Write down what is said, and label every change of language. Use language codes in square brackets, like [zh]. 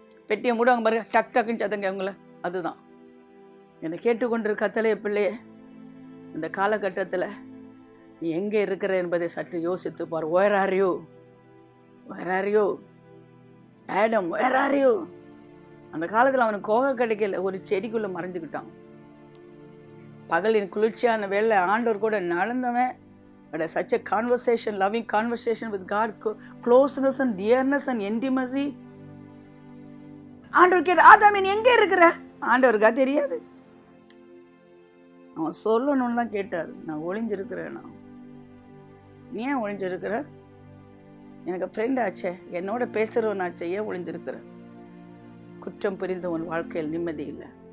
[ta] பெட்டியை மூடுவாங்க பாருங்க, டக் டக்குன்னு சத்தங்க அவங்கள. அதுதான் என்னை கேட்டுக்கொண்டிருக்க கத்தலைய பிள்ளையே, இந்த காலகட்டத்தில் நீ எங்கே இருக்கிற என்பதை சற்று யோசித்து பார். [en] Where are you? Where are you Adam? Where are you? [ta] அந்த காலத்தில் அவனுக்கு கோகை கிடைக்கல, ஒரு செடிக்குள்ளே மறைஞ்சுக்கிட்டான். பகலின் குளிர்ச்சியான வேலை ஆண்டவர் கூட நடந்தவன். [en] But such a conversation, loving conversation with God, closeness and dearness and intimacy. [ta] ஆண்டவர் கேட்ட, ஆதாம் நீ எங்கே இருக்கிற? ஆண்டவருக்கா தெரியாது, அவன் சொல்லணும்னு தான் கேட்டார். நான் ஒளிஞ்சிருக்கிறேன். நீ ஏன் ஒளிஞ்சிருக்கிற? எனக்கு ஃப்ரெண்ட் ஆச்சே, என்னோட பேசுகிறவன் ஆச்சே, ஏன் ஒளிஞ்சிருக்கிற? குற்றம் புரிந்த உன் வாழ்க்கையில் நிம்மதி இல்லை.